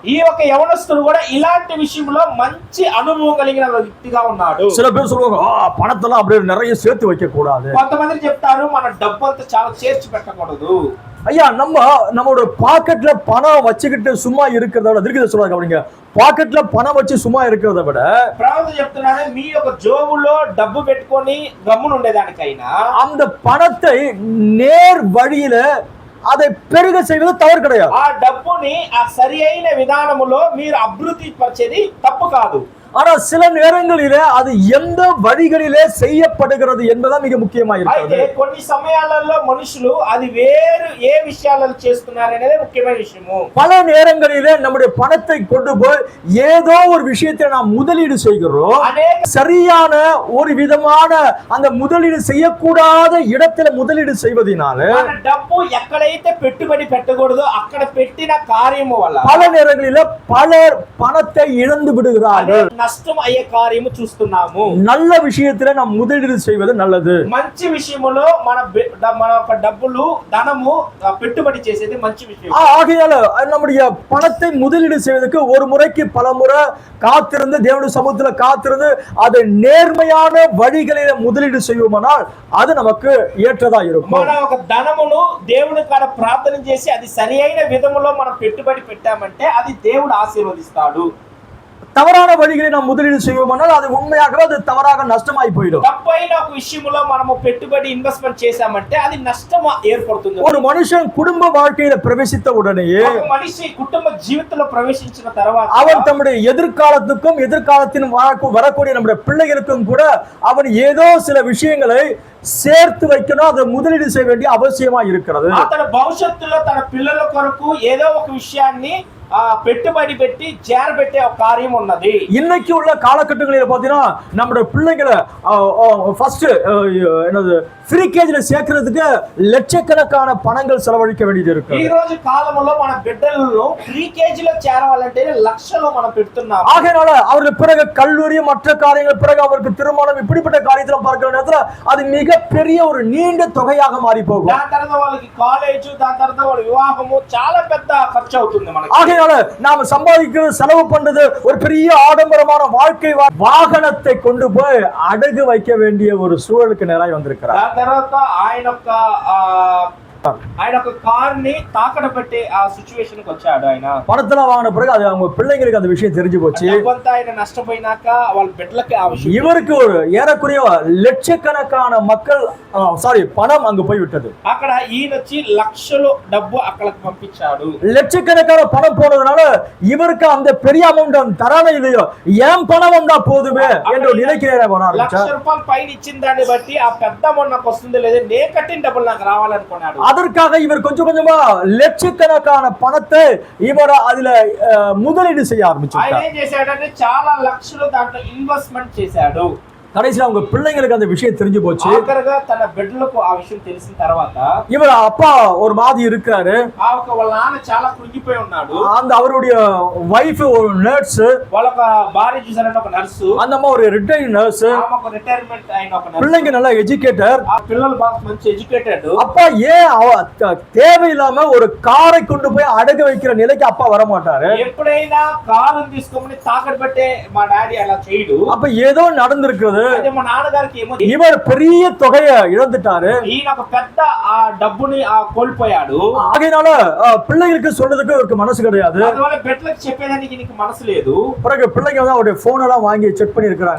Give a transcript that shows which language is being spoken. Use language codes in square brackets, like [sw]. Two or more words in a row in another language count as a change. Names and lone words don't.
[te] ఈ ఒక యవనస్తుడు కూడా ఇలాంటి విషయంలో మంచి అనుభవం కలిగిన వ్యక్తిగా ఉన్నాడు. [ta] சில பேர் சொல்லுவாங்க பணத்தெல்லாம் அப்படியே நிறைய சேர்த்து வைக்க கூடாது. [te] కొంతమంది చెప్తారు మన డబ్బు అంతా చాలా చేర్చి పెట్టకూడదు. [ta] ஐயா நம்மளோட பாக்கெட்ல பணம் வச்சுக்கிட்டு சும்மா இருக்கிறத விட திருக்கி சொல்றாங்க அப்படிங்க పాకెట్లో పணம் வச்சு சும்மா இருக்கிறத விட [te] ప్రవక్త చెప్తున్నాడు మీ యొక్క జోబులో డబ్బు పెట్టుకొని గమ్మున ఉండేదానికైనా [ta] அந்த பணத்தை நேர் வழியில அதை பெருக செய்வது தவறு கிடையாது. [te] ఆ డబ్బుని ఆ సరియైన విధానములో మీరు అభివృద్ధి పరిచేది తప్పు కాదు. [ta] ஆனா சில நேரங்களிலே அது எந்த வழிகளிலே செய்யப்படுகிறது என்பதுதான் மிக முக்கியமா இருக்கிறது. [te] అయితే కొన్ని సమయాలలో మనుషులు అది వేరు ఏ విషయాలలో చేస్తున్నారు అనేది ముఖ్యమైన విషయము. [ta] பல நேரங்களிலே நம்முடைய பணத்தை கொண்டு போய் ஏதோ ஒரு விஷயத்தை நாம் முதலீடு செய்கிறோம். சரியான ஒரு விதமான அந்த முதலீடு செய்யக்கூடாத இடத்துல முதலீடு செய்வதனால [te] మన డబ్బు ఎక్కడైతే పెట్టుబడి పెట్టకూడదో అక్కడ పెట్టిన కార్యము వల్ల [ta] பல நேரங்களிலே பலர் பணத்தை இழந்து விடுகிறார்கள். [te] నష్టం అయ్యే కార్యము చూస్తున్నాము. [ta] நல்ல விஷயத்துல நாம் முதலீடு செய்வது நல்லது. [te] మంచి విషయములో మన యొక్క డబ్బులు ధనము పెట్టుబడి చేసేది మంచి విషయం. [ta] ஆகையால நம்முடைய பணத்தை முதலீடு செய்வதற்கு ஒரு முறைக்கு பல முறை காத்திருந்து தேவனுடைய சமூகத்துல காத்திருந்து அதை நேர்மையான வழிகளில முதலீடு செய்வோமானால் அது நமக்கு ஏற்றதா இருக்கும். [te] మన ఒక ధనమును దేవుని కాడ ప్రార్థన చేసి అది సరియైన విధములో మనం పెట్టుబడి పెట్టామంటే అది దేవుడు ఆశీర్వదిస్తాడు. [ta] தவறான வழிகளை நாம் முதலீடு செய்வோமானால் அது உண்மையாகவே அது தவறாக நஷ்டமாய் போயிடும். [te] తప్పైన ఒక విషయంలో మనము పెట్టుబడి ఇన్వెస్ట్మెంట్ చేశామంటే అది నష్టం ఏర్పడుతుంది. [ta] ஒரு மனுஷன் குடும்ப வாழ்க்கையில பிரவேசித்த உடனேயே [te] ఒక మనిషి కుటుంబ జీవితంలో ప్రవేశించిన తర్వాత [ta] அவன் தம்முடைய எதிர்காலத்துக்கும் எதிர்காலத்தின் வரக்கூடிய நம்முடைய பிள்ளைகளுக்கும் கூட அவன் ஏதோ சில விஷயங்களை சேர்த்து வைக்கணும், அதை முதலீடு செய்ய வேண்டிய அவசியமா இருக்கிறது. [te] అతను భవిష్యత్తులో తన పిల్లల కొరకు ఏదో ఒక విషయాన్ని పెట్టుబడి పెట్టి చేరబెట్టే ఒక కార్యం ఉన్నది. [ta] இன்னைக்கு உள்ள காலகட்டங்களில் பாத்தீங்கன்னா நம்முடைய பிள்ளைகளை ஃபர்ஸ்ட் என்னது ஃப்ரீ கேஜ்ல சேர்க்கிறதுக்கு லட்சக்கணக்கான பணங்கள் செலவழிக்க வேண்டியது இருக்கு. [te] ఈ రోజు కాలంలో మన బిడ్డలను ఫ్రీ కేజీలో చేరవాలంటే లక్షలు మనం పెడుతున్నాం. [ta] ஆகையால அவர்கள் பிறகு கல்லூரி மற்ற காரியங்கள் பிறகு அவருக்கு திருமணம் இப்படிப்பட்ட காரியத்துல பார்க்கிற நேரத்துல அது மிக பெரிய ஒரு நீண்ட தொகையாக மாறி போகும். [te] దాని తర్వాత వాళ్ళకి కాలేజ్, దాని తర్వాత వాళ్ళ వివాహము చాలా పెద్ద ఖర్చు అవుతుంది మనకి. [ta] ஆகையால நாம சம்பாதிக்கிறது செலவு பண்றது ஒரு பெரிய ஆடம்பரமான வாழ்க்கை வாகனத்தை கொண்டு போய் அடகு வைக்க வேண்டிய ஒரு சூழலுக்கு நேராய் வந்திருக்கிறார். [te] దాని తర్వాత ఆయన ఆయన ఒక కార్ని తాకట్టు పెట్టే ఆ సిచ్యువేషన్ కి వచ్చాడు. ఆయన [ta] பணத்தெல்லாம் வாங்கின பிறகு அது அவங்க பிள்ளைங்களுக்கு அந்த விஷயம் தெரிஞ்சு போச்சு. [te] డబ్బంతా ఆయన నష్టపోయినాక వాళ్ళ బిడ్డలకి ఆ విషయం, [ta] இவருக்கு ஒரு ஏறக்குறைய லட்சக்கணக்கான மக்கள் பணம் அங்கு போய் விட்டது. [te] అక్కడ ఈయన వచ్చి లక్షలు డబ్బు అక్కడికి పంపించాడు. [ta] லட்சக்கணக்கான பணம் போனதுனால இவருக்கு அந்த பெரிய அமௌண்ட் தரானே இல்லையோ, ஏன் பணம் வந்தா போதுமே என்று நினைக்கிறேன். [te] లక్ష రూపాయలు పైన ఇచ్చిన దాన్ని బట్టి ఆ పెద్ద అమౌంట్ నాకు వస్తుంది లేదు, నే కట్టిన డబ్బులు నాకు రావాలనుకున్నాడు. [ta] அதற்காக இவர் கொஞ்சம் கொஞ்சமா லட்சக்கணக்கான பணத்தை இவர் அதுல முதலீடு செய்ய ஆரம்பிச்சார். [te] ఆయన ఏం చేశాడంటే చాలా లక్షలు దాంట్లో ఇన్వెస్ట్మెంట్ చేశాడు. [ta] கடைசியில் அவங்க பிள்ளைங்களுக்கு அந்த விஷயம் தெரிஞ்சு போச்சு. [te] ఆఖరుగా తన బిడ్డలకు ఆ విషయం తెలిసిన తర్వాత [ta] இவர் அப்பா ஒரு மாதிரி இருக்கிறாரு, [te] వాళ్ళ నాన్న చాలా కృంగిపోయి ఉన్నాడు. [ta] அந்த அவருடைய வைஃப் ஒரு நர்ஸ், [te] వాళ్ళ భార్య చూసారంటే ఒక నర్సు, [ta] அந்த అమ్మ ஒரு [en] retired nurse, [te] ఆమె ఒక రిటైర్మెంట్ అయిన ఒక నర్సు. [ta] பிள்ளைங்க நல்லா எஜுகேட்டர், [te] ఆ పిల్లలు బాగా మంచి ఎడ్యుకేటెడ్. [ta] அப்பா ஏன் தேவையில்லாம ஒரு காரை கொண்டு போய் அடகு வைக்கிற நிலைக்கு அப்பா வர மாட்டாரு. [te] ఎప్పుడైనా కారు తీసుకొని తాకట్టు పెట్టే మా డాడీ అలా చేయడు. [ta] அப்ப ஏதோ நடந்திருக்கிறது. [te] అదే మా నాన్నగారికి ఏమో [ta] இவர் பெரிய தொகையை இழந்துட்டாரு, [te] ఈయన ఒక పెద్ద ఆ డబ్బుని కోల్పోయాడు. [ta] ஆகையினால பிள்ளைகளுக்கு சொல்றதுக்கு இவருக்கு மனசு கிடையாது. [te] అందువల్ల బిడ్డలకు చెప్పేదానికి నీకు మనసు లేదు. [ta] பிறகு பிள்ளைங்க வந்து அவருடைய போன் எல்லாம் வாங்கி செக் பண்ணி இருக்காங்க.